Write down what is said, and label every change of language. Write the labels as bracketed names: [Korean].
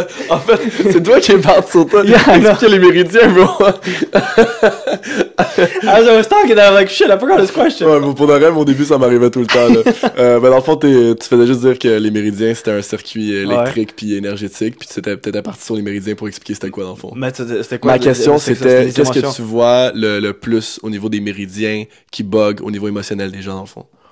[French] En fait, c'est toi qui parles sur toi. Yeah, Explique les méridiens, bro. [English] As I was talking, I was like, shit, I forgot this question. [French] Ouais, pour de vrai, au début, ça m'arrivait tout le temps, là. Ben, dans le fond, tu faisais juste dire que les méridiens, c'était un circuit électrique puis énergétique, puis tu étais peut-être parti sur les méridiens pour expliquer c'était quoi, dans le fond. Mais c'était quoi? Ma question, c'était, qu'est-ce émotions? que tu vois le plus au niveau des méridiens qui bug au niveau émotionnel des gens, dans le fond?